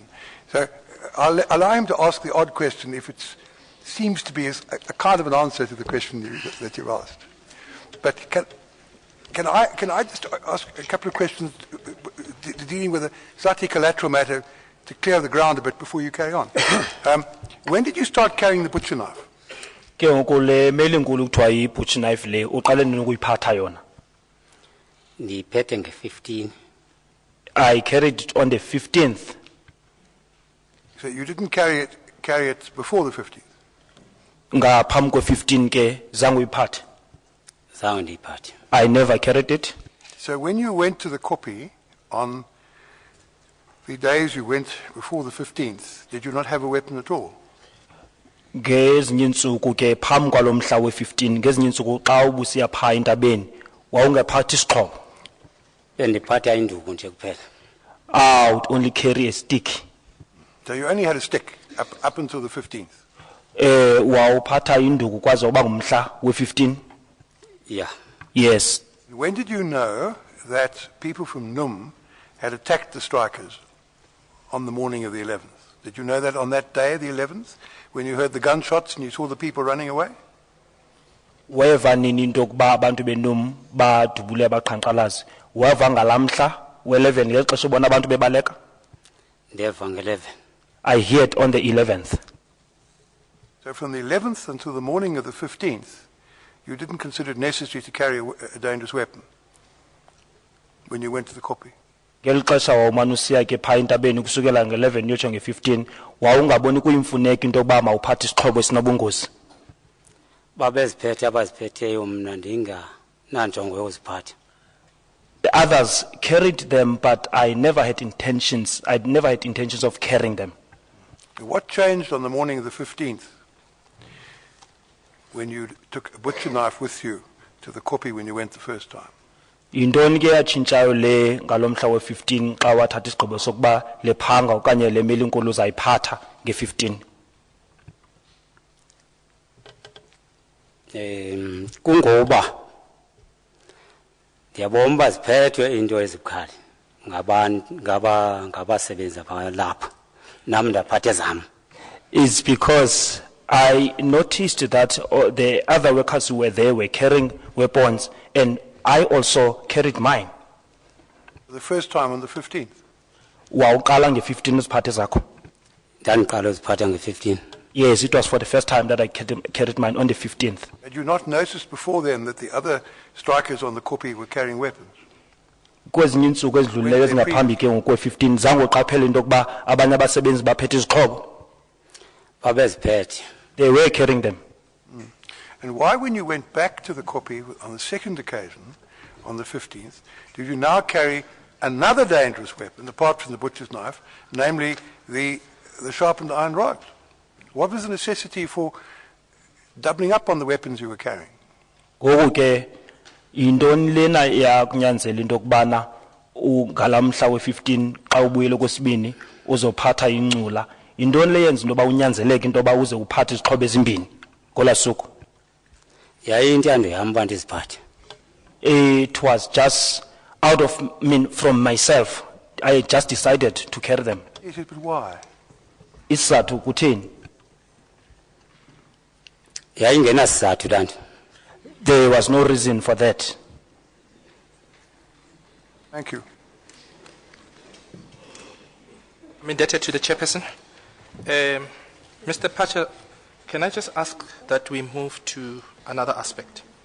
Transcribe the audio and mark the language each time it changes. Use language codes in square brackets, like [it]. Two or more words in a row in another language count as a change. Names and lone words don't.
[en] So I'll allow him to ask the odd question if it seems to be a kind of an answer to the question that you've asked. But can I just ask a couple of questions dealing with a slightly collateral matter to clear the ground a bit before you carry on? When did you start carrying the butcher knife? [xh] Ke ngoku le mail enkulu kuthiwa yi- [en] butcher knife [xh] le uqale nini ukuyiphatha yona? Ndiyiphethe nge-15. [en] I carried it on the 15th. So you didn't carry it before the 15th? [xh] Ngaphambi kwe-15 ke zange uyiphathe. Zange ndiyiphathe. [en] I never carried it. So when you went to the copy on the days you went before the 15th, did you not have a weapon at all? [xh] Ngezinye iintsuku ke phambi kwalo mhla we-15 ngezinye iintsuku xa ubusiya phaa entabeni wawungaphathi isixhobo. Bendiphatha induku nje kuphela. [en] I would only carry a stick. So you only had a stick up until the 15th? [xh] Wawuphatha induku kwaze uba ngumhla we-15? [en] Yeah. Yes. When did you know that people from NUM had attacked the strikers on the morning of the 11th? Did you know that on that day, the 11th, when you heard the gunshots and you saw the people running away? [xh] Weva nini into yokuba abantu benum badubule baqhankqalazi? Weva ngalamhla we-11 ngeli xesha ubona abantu bebaleka? Ndeva nge-11. [en] I heard on the 11th. So from the 11th until the morning of the 15th, you didn't consider it necessary to carry a dangerous weapon when you went to the copy? [xh] Ngeli xesha wawumane usiya ke phaa entabeni kusukela nge-11 uyotsho nge-15 wawungaboni kuyimfuneko into yokuba mawuphathe isixhobo esinobungozi? Babeziphethe abaziphetheyo mna ndingananjongo yokuziphatha. [en] The others carried them, but I never had intentions of carrying them. What changed on the morning of the 15th when you took a butcher knife with you to the copy when you went the first time? [xh] Yintoni ke yatshintshayo le ngalomhla we-15 xa wathatha isigqibo sokuba le phanga okanye le meli inkulu uzayiphatha nge-15? Kungoba ndiyabona uba ziphethwe into ezibukhali ngabasebenzi abalapha nam ndaphatha ezam. [en] Is because I noticed that the other workers who were there were carrying weapons, and I also carried mine. The first time on the 15th? [xh] Wawuqala nge-15 uziphathe zakho? Ndandiqala uziphatha nge-15. [en] Yes, it was for the first time that I carried mine on the 15th. Had you not noticed before then that the other strikers on the copy were carrying weapons? [xh] Kwezinye iintsuku ezidlulileyo ezingaphambi ke ngokwe-15 zange uqaphele into yokuba abanye abasebenzi baphethe izixhobo? Babeziphethe. [en] They were carrying them. And why, when you went back to the copy on the second occasion, on the 15th, did you now carry another dangerous weapon, apart from the butcher's knife, namely the sharpened iron rod? What was the necessity for doubling up on the weapons you were carrying? [xh] Ngoku ke yintoni lena yakunyanzela into yokubana ngalamhla we-15 xa ubuyele kwesibini uzophatha incula? Yintoni le yenza into yoba unyanzeleke into yoba uze uphathe izixhobo ezimbini ngolaa suku? Yayiyintando yam uba ndiziphathe. [en] It was just from myself. I just decided to carry them. Yes, but why? [xh] Isizathu kutheni? Yayingenasizathu laa nto. [en] There was no reason for that. Thank you. I'm indebted to the chairperson. Mr. Phatsha, can I just ask that we move to another aspect?